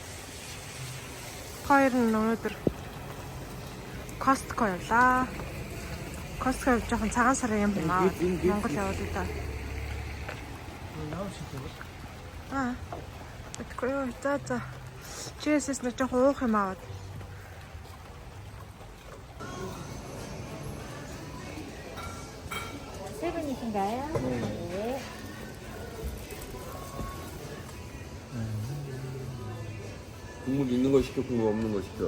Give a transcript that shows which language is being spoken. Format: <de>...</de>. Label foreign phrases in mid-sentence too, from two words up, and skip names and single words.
<mn>Хоёр нь өнөөдөр Costco явлаа. Costco явж жоохон цагаан сарын юм байна. Монгол явуулъя да. Тэгэхгүй юу. За. Чээс нэг жоохон уух юм аваад.</mn> <ko>세 분이신가요? 네. 국물 있는 거 시켜, 국물 없는 거 시켜.</ko>